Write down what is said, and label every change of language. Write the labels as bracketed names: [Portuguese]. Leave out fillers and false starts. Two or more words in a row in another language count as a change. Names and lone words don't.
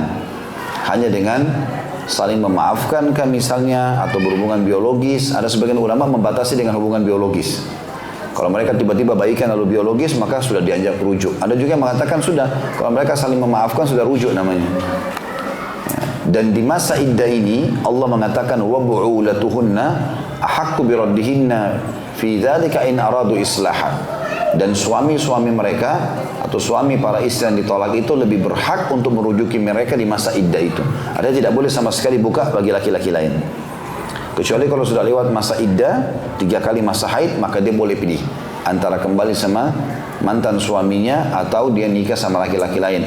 [Indonesian] Hanya dengan saling memaafkan kan misalnya, atau berhubungan biologis. Ada sebagian ulama membatasi dengan hubungan biologis. Kalau mereka tiba-tiba baikan lalu biologis, maka sudah dianjak rujuk. Ada juga yang mengatakan sudah, kalau mereka saling memaafkan sudah rujuk namanya. Dan di masa iddah ini Allah mengatakan [Arabic] وبعولتهن أحق بردهن في ذلك إن أرادوا إصلاحا. [Indonesian] Dan suami-suami mereka atau suami para istri yang ditolak itu lebih berhak untuk merujuki mereka di masa iddah itu. Ada tidak boleh sama sekali buka bagi laki-laki lain. Kecuali kalau sudah lewat masa iddah 3 kali masa haid, maka dia boleh pilih antara kembali sama mantan suaminya atau dia nikah sama laki-laki lain.